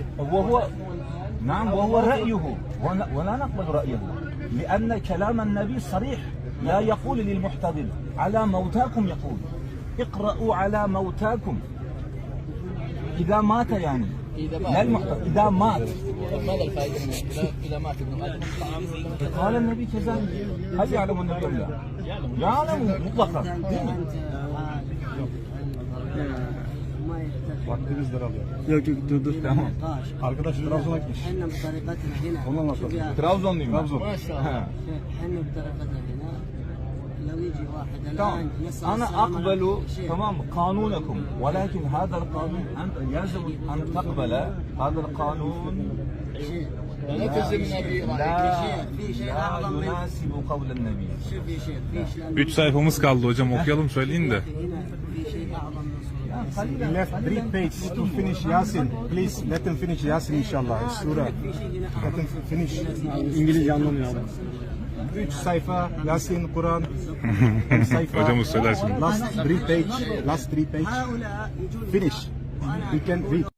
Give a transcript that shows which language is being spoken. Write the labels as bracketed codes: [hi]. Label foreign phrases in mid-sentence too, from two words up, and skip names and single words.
[ar] وهو نعم، وهو رأيه، ولا نقبل رأيه، لأن كلام النبي صريح، لا يقول للمحتضر على موتاكم، يقول اقرأوا على موتاكم إذا مات، يعني لا المحتضر إذا مات. ماذا الفائدة إذا مات ابن آدم؟ قال النبي كذلك. هل يعلم النبي أم لا؟ يعلم مطلقا. [tr] Vaktimizdir abi. Yok dur. Tamam. Arkadaş Trabzon'a gitmiş. [ar] احنا بطريقتنا هنا [tr] Ondan [ar] شوف يا [tr] Trabzonluyum ben. Trabzon. [ar] ما شاء الله. احنا بطريقتنا هنا لو يجي واحد تمام. الان يسأل أنا السلام أقبل عليكم. شيخ. تمام قانونكم، ولكن هذا القانون أنت يجب أن تقبل هذا القانون. لا تلزمنا في شيء اعظم من يناسب قول النبي. شوف يا شيخ، في شيء [tr] 3 sayfamız kaldı hocam, okuyalım söyleyin de. [ar] هنا في شيء اعظم من [en] We left 3 pages to finish Yasin. Please let them finish Yasin inshallah. Surah. [ar] في شيء هنا [en] Let them finish. [tr] İngilizce anlamıyor abi. 3 sayfa Yasin, Kur'an. sayfa. Hocamız söyler şimdi. [en] Last 3 page. [ar] هؤلاء يجون [en] Finish. You can read.